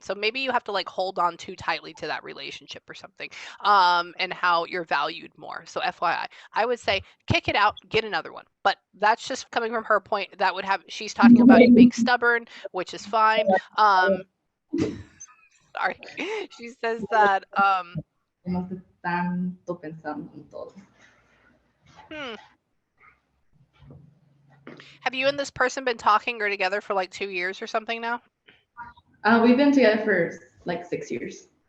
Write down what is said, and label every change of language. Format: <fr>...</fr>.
<en>So maybe you have to like hold on too tightly to that relationship or something. And how you're valued more. So FYI, I would say kick it out, get another one. But that's just coming from her point. She's talking about you being stubborn, which is fine. Sorry. She says that</en> <es>No estoy tanto pensando en todo.</es> <en>Have you and this person been talking or together for like 2 years or something now? We've been together for like 6 years.</en>